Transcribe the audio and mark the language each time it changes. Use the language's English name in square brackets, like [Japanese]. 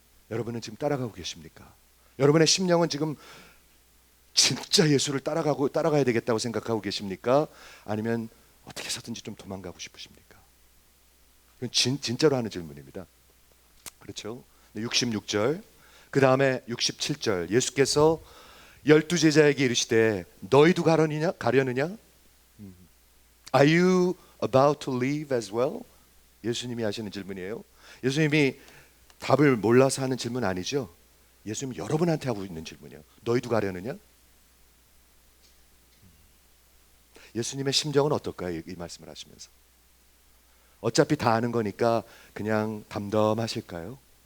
[Korean] 여러분은 지금 따라가고 계십니까? 여러분의 심령은 지금 진짜 예수를 따라가야 되겠다고 생각하고 계십니까? 아니면 어떻게 해서든지 좀 도망가고 싶으십니까? 이건 진짜로 하는 질문입니다. 그렇죠? 66절, 그 다음에 67절, 예수께서 12제자에게 이르시되 너희도 가려느냐? [English] Are you about to leave as well? [Korean] 예수님이 하시는 질문이에요. 예수님이 답을 몰라서 하는 질문 아니죠. 예수님이 여러분한테 하고 있는 질문이에요. 너희도 가려느냐? 예수님의 심정은 어떨까요? 이 말씀을 하시면서 어차피 다 아는 거니까 그냥 담담하실까요?